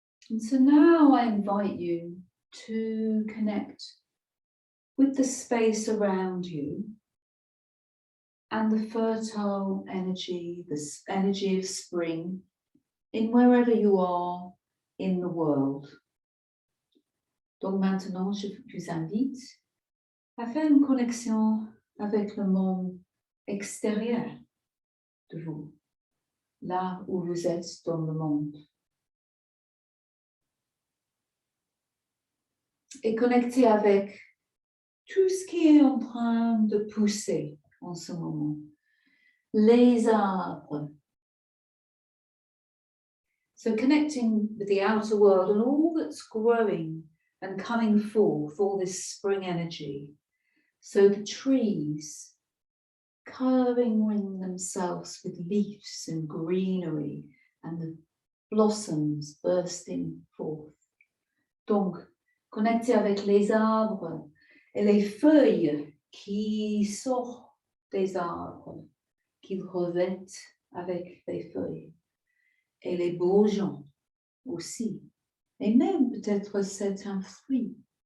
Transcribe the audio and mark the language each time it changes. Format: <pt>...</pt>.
<en>And so now I invite you to connect with the space around you and the fertile energy, the energy of spring in wherever you are in the world.</en> <fr>Donc maintenant, je vous invite à faire une connexion avec le monde extérieur de vous, là où vous êtes dans le monde. Et connecter avec tout ce qui est en train de pousser en ce moment. Les arbres.</fr> <en>So connecting with the outer world and all that's growing and coming forth, all this spring energy. So the trees covering themselves with leaves and greenery and the blossoms bursting forth.</en> <fr>Donc, connecter avec les arbres et les feuilles qui sortent des arbres, qu'ils revêtent avec les feuilles. Et les beaux gens aussi. Et même peut-être c'est un fruit.</fr>